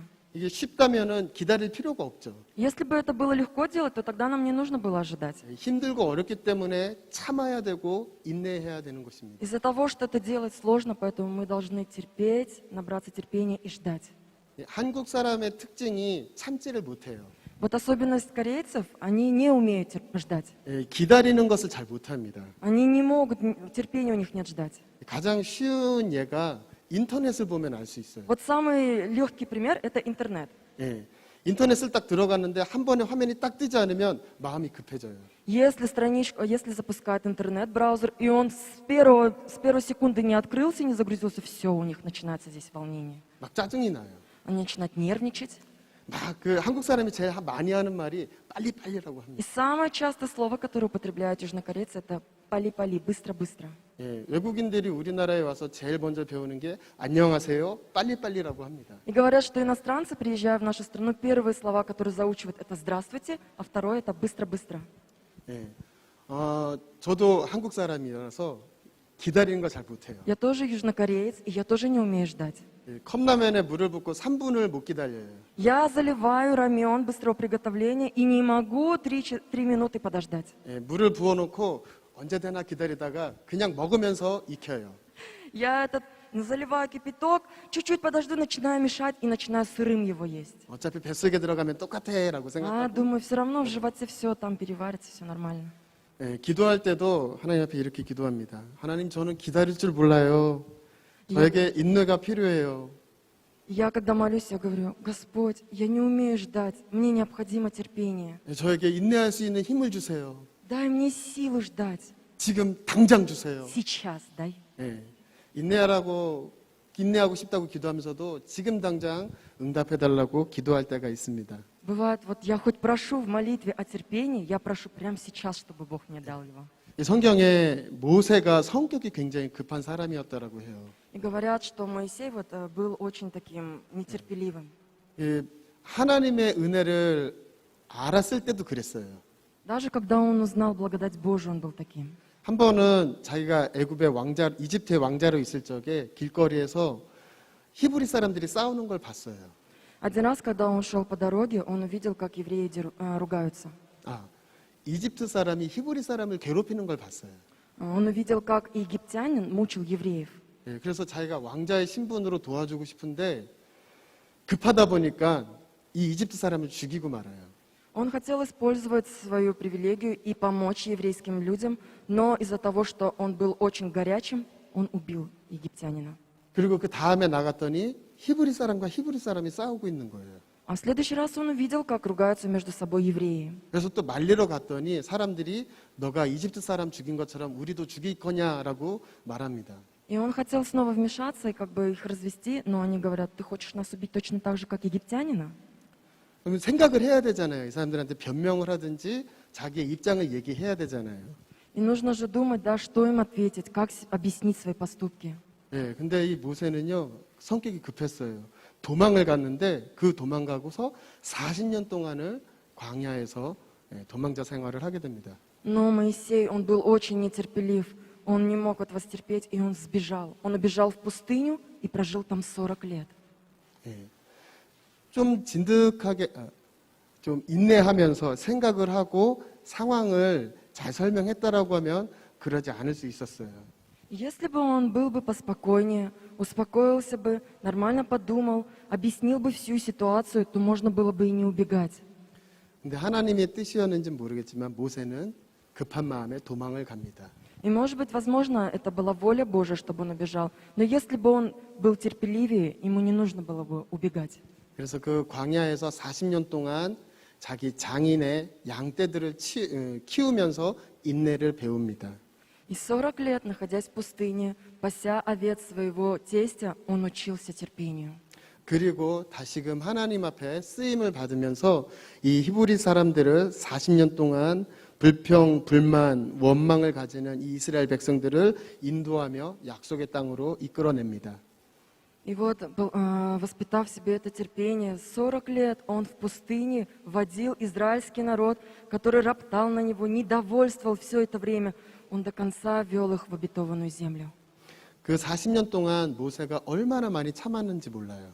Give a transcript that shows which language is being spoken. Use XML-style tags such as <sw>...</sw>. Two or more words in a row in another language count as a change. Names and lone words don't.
<ko>이게 쉽다면은 기다릴 필요가 없죠.</ko> <ru>Если бы это было легко делать, то тогда нам не нужно было ожидать.</ru> <ko>힘들고 어렵기 때문에 참아야 되고 인내해야 되는 것입니다.</ko> <ru>Из-за того, что это делать сложно, поэтому мы должны терпеть, набраться терпения и ждать.</ru> <ko>한국 사람의 특징이 참지를 못해요.</ko> <ru>Вот особенность корейцев, они не умеют ждать.</ru> <ko>기다리는 것을 잘 못합니다.</ko> <ru>Они не могут, терпения у них нет ждать.</ru> <ko>가장 쉬운 예가 인터넷을 보면 알 수 있어요.</ko> <ru>Вот самый легкий пример — это интернет.</ru> <ko>예, 인터넷을 딱 들어갔는데 한 번에 화면이 딱 뜨지 않으면 마음이 급해져요.</ko> <ru>Если запускает интернет-браузер, и он с первой секунды не открылся, не загрузился, все, у них начинается здесь волнение.</ru> <ko>막 짜증이 나요.</ko> <ru>Они начинают нервничать.</ru> <ko>막 그 한국 사람이 제일 많이 하는 말이 빨리빨리라고</ko> <ru>И</ru> <ko>합니다.</ko> <ru>самое частое слово, которое употребляют южнокорейцы, это «пали-пали», «быстро-быстро».</ru> <ko>예, 외국인들이 우리나라에 와서 제일 먼저 배우는 게 안녕하세요, 빨리빨리라고 합니다.</ko> <ru>И говорят, что иностранцы, приезжая в нашу страну, первые слова, которые заучивают, это «здравствуйте», а второе — это «быстро-быстро».</ru> <ko>예, 저도 한국 사람이라서 기다리는 거 잘 못해요.</ko> <ru>Я тоже южнокореец, и я тоже не умею ждать.</ru> <ko>이 컵라면에 물을 붓고 3분을 못 기다려요.</ko> <ru>Я заливаю рамен быстрого приготовления и не могу 3 минуты подождать.</ru> <ko>예, 물을 부어놓고 언제 되나 기다리다가 그냥 먹으면서 익혀요.</ko> <ru>Я заливаю кипяток, чуть-чуть подожду, начинаю мешать и начинаю сырым его есть.</ru> <ko>어차피 뱃속에 들어가면 똑같아라고</ko> <ru>А,</ru> <ko>생각하고</ko> <ru>думаю, все равно в животе все там переварится, все нормально.</ru> <ko>예, 기도할 때도 하나님 앞에 이렇게 기도합니다. 하나님 저는 기다릴 줄 몰라요. 저에게 인내가 필요해요.</ko> <ru>Я, когда молюсь, я говорю: Господь, я не умею ждать, мне необходимо терпение.</ru> <ko>예, 저에게 인내할 수 있는 힘을 주세요.</ko> <ru>Дай мне силу ждать.</ru> <ko>지금 당장 주세요.</ko> <ru>Сейчас дай.</ru> <ko>예, 인내하고 싶다고 기도하면서도 지금 당장 응답해달라고 기도할 때가 있습니다.</ko> <ru>Бывает, вот я хоть прошу в молитве о терпении, я прошу прямо сейчас, чтобы Бог мне дал его.</ru> <ko>이 성경에 모세가 성격이 굉장히 급한 사람이었다라고 해요.</ko> <ru>И говорят, что Моисей был очень таким нетерпеливым.</ru> <ko>예, 하나님의 은혜를 알았을 때도 그랬어요.</ko> <ru>Даже когда он узнал благодать Божию, он был таким.</ru> <ko>한 번은 자기가 이집트의 왕자로 있을 적에 길거리에서 히브리 사람들이 싸우는 걸 봤어요.</ko> <ru>Один раз, когда он шел по дороге, он увидел, как евреи ругаются.</ru> <ko>아, 이집트 사람이 히브리 사람을 괴롭히는 걸 봤어요.</ko> <ru>Он увидел, как египтянин мучил евреев.</ru> <ko>예, 그래서 자기가 왕자의 신분으로 도와주고 싶은데 급하다 보니까 이 이집트 사람을 죽이고 말아요.</ko> <ru>Он хотел использовать свою привилегию и помочь еврейским людям, но из-за того, что он был очень горячим, он убил египтянина.</ru> <ko>그리고 그 다음에 나갔더니 히브리 사람과 히브리 사람이 싸우고 있는 거예요.</ko> <ru>А в следующий раз он увидел, как ругаются между собой евреи.</ru> <ko>그래서 또 말리러 갔더니 사람들이 너가 이집트 사람 죽인 것처럼 우리도 죽일 거냐라고 말합니다.</ko> <ru>И он хотел снова вмешаться и как бы их развести, но они говорят: ты хочешь нас убить точно так же, как египтянина?</ru> <ko>그러면 생각을 해야 되잖아요. 이 사람들한테 변명을 하든지 자기의 입장을 얘기해야 되잖아요.</ko> <ru>И нужно же думать, да, что им ответить, как объяснить свои поступки.</ru> <ko>예, 근데 이 모세는요, 성격이 급했어요. 도망을 갔는데 그 도망가고서 40년 동안을 광야에서 도망자 생활을 하게 됩니다.</ko> <ru>Но Моисей, он был очень нетерпелив, он не мог этого стерпеть, и он сбежал. Он убежал в пустыню и прожил там 40 лет.</ru> <ko>예, 좀 진득하게, 좀 인내하면서 생각을 하고 상황을 잘 설명했다라고 하면 그러지 않을 수 있었어요.</ko> <ru>Если бы он был бы поспокойнее, успокоился бы, нормально подумал, объяснил бы всю ситуацию, то можно было бы и не убегать.</ru> <ko>근데 하나님의 뜻이었는지 모르겠지만 모세는 급한 마음에 도망을 갑니다.</ko> <ru>И, может быть, возможно, это была воля Божия, чтобы он убежал. Но если бы он был терпеливее, ему не нужно было бы убегать.</ru> <ko>그래서 그 광야에서 40년 동안 자기 장인의 양떼들을 키우면서 인내를 배웁니다.</ko> <ru>И 40 лет, находясь в пустыне, пася овец своего тестя, он учился терпению.</ru> <ko>그리고 다시금 하나님 앞에 쓰임을 받으면서 이 히브리 사람들을 40년 동안 불평, 불만, 원망을 가지는 이 이스라엘 백성들을 인도하며 약속의 땅으로 이끌어냅니다.</ko> <ru>И вот, воспитав в себе это терпение, 40 лет он в пустыне водил израильский народ, который роптал на него, недовольствовал все это время. Он до конца вел их в обетованную землю.</ru> <ko>그 40년 동안 모세가 얼마나 많이 참았는지 몰라요.</ko>